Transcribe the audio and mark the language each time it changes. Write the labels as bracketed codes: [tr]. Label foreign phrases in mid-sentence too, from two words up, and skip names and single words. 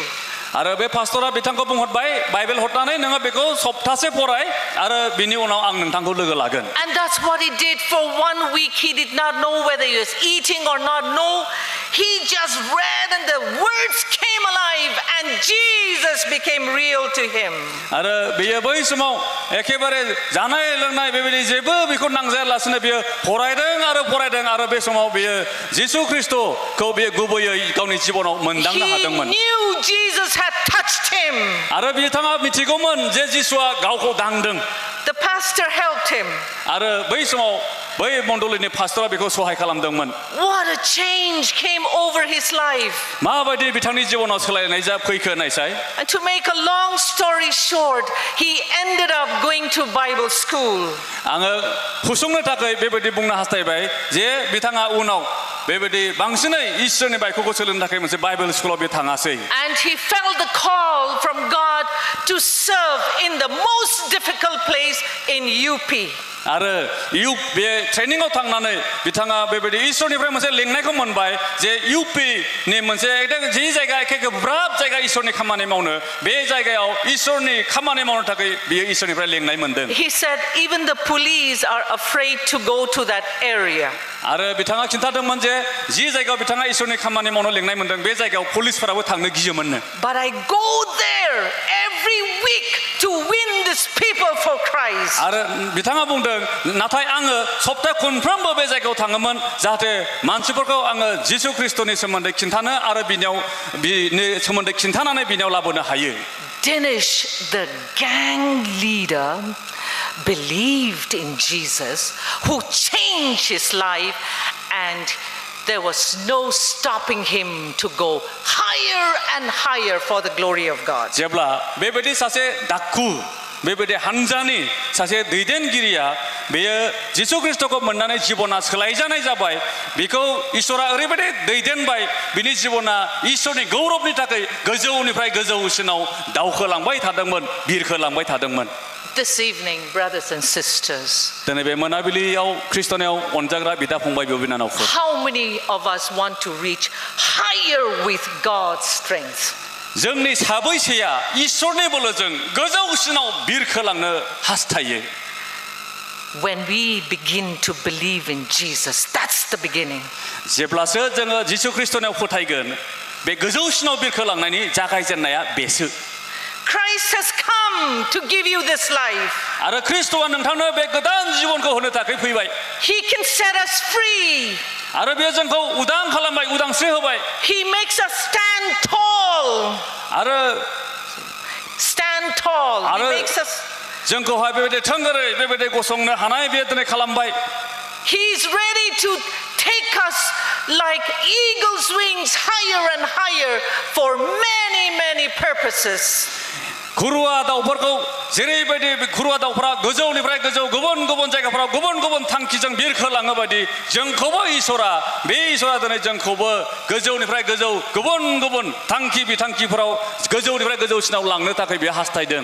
[brx] आरो बे पास्टरा बिथांखौ बुंहरबाय बाइबेल हरनानै नोङो बेखौ सप्तासे फराय आरो बिनि उनाव आं नोंथांखौ लोगो लागोन. [en] And that's what he did for 1 week. He did not know whether he was eating or not. No, he just read and the words came alive and Jesus became real to him. [brx] आरो बियो बै समाव एखेबारे जानाय लोंनाय बेबायदि जेबो बेखौ नांजायालासिनो बियो फरायदों आरो बे समाव बियो जिसु ख्रिस्टखौ बियो गुबैयै गावनि जिबनाव मोनदांनो हादोंमोन. [en] He knew Jesus had touched him. [brx] आरो बिथाङा मिथिगौमोन जे जिसुआ गावखौ दांदों. [en] The pastor helped him. [brx] आरो बै समाव बै मण्डलीनि पास्टरा बेखौ सहाय खालामदोंमन. [en] What a change came over his life. [brx] माबायदि बिथांनि जिबनाव सोलायनाय जा फैखो नायसाय. [en] And to make a long story short, he ended up going to Bible school. [brx] आङो फुसुंनो थाखाय बेबायदि बुंनो हास्थायबाय जे बिथाङा उनाव बेबायदि बांसिनै इसोरनि बायख'खौ सोलोंनो थाखाय मोनसे [en] Bible school [brx] बे थाङासै [en] And he felt the call from God to serve in the most difficult place in UP. [brx] आरो बे ट्रेनिंआव थांनानै बिथाङा बेबायदि इसोरनिफ्राय मोनसे लेंनायखौ मोनबाय जे इउपि नि मोनसे एकदम जि जायगा एखे गोब्राब जायगा इसोरनि खामानि मावनो बे जायगायाव इसोरनि खामानि मावनो थाखाय बियो इसोरनिफ्राय लेंनाय मोनदों [en] He said even the police are afraid to go to that area. [brx] आरो बिथाङा खिन्थादोंमोन जे जि जायगायाव बिथाङा इसोरनि खामानि मावनो लेंनाय मोनदों बे जायगायाव पुलिसफोराबो थांनो गियोमोननो [en] But I go there every week to win these people for Christ. [brx] आरो बिथाङा बुंदों नाथाय आङो सप्ता खनफ्रोमबो बे जायगायाव थाङोमोन जाहाथे मानसिफोरखौ आङो जिसु ख्रिस्टनि सोमोन्दै खिन्थानो आरो बिनि सोमोन्दै खिन्थानानै बिनियाव लाबोनो हायो [en] Dinesh, the gang leader, believed in Jesus, who changed his life, and there was no stopping him to go higher and higher for the glory of God. [brx] जेब्ला बेबायदि सासे डाकु बेबायदि हानजानि सासे दैदेनगिरिया बेयो जिसु ख्रिस्टखौ मोननानै जिबना सोलायजानाय जाबाय बेखौ इसोरा ओरैबायदि दैदेनबाय बिनि जिबना इसोरनि गौरबनि थाखाय गोजौनिफ्राय गोजौसिनाव दावखोलांबाय थादोंमोन बिरखोलांबाय थादोंमन [en] This evening, brothers and sisters, [brx] दिनै बे मोनाबिलियाव ख्रिस्टनियाव अनजाग्रा बिदा फंबाय बिब' बिनानावफोर [en] how many of us want to reach higher with God's strength? [brx] जोंनि साबैसेया इसोरनि बोलोजों गोजौसिनाव बिरखोलांनो हास्थायो [en] When we begin to believe in Jesus, that's the beginning. [brx] जेब्लासो जोङो जिसु ख्रिस्टनियाव फोथायगोन बे गोजौसिनाव बिरखोलांनायनि जागायजेननाया बेसो [en] Christ has come to give you this life. [brx] आरो ख्रिस्टआ नोंथांनो बे गोदान जिबनखौ होनो थाखाय फैबाय [en] He can set us free. [brx] आरो बे जोंखौ उदां खालामबाय उदांस्रि होबाय [en] He makes us stand tall. [brx] आरो [en] Stand tall. He makes us. [brx] जोंखौहाय बेबायदि थोंगोरै बेबायदि गसंनो हानाय बे दिनै खालामबाय [en] He's ready to take us like eagle's wings higher and higher for many purposes. [brx] खुरुवा दाउफोरखौ जेरैबायदि खुरुवा दाउफोरा गोजौनिफ्राय गोजौ गुबुन गुबुन जायगाफोराव गुबुन गुबुन थांखिजों बिरखोलाङो बायदि जोंखौबो इसोरा बे इसोरा दिनै जोंखौबो गोजौनिफ्राय गोजौ गुबुन गुबुन थांखि बिथांखिफोराव गोजौनिफ्राय गोजौसिनाव लांनो थाखाय बे हास्थायदों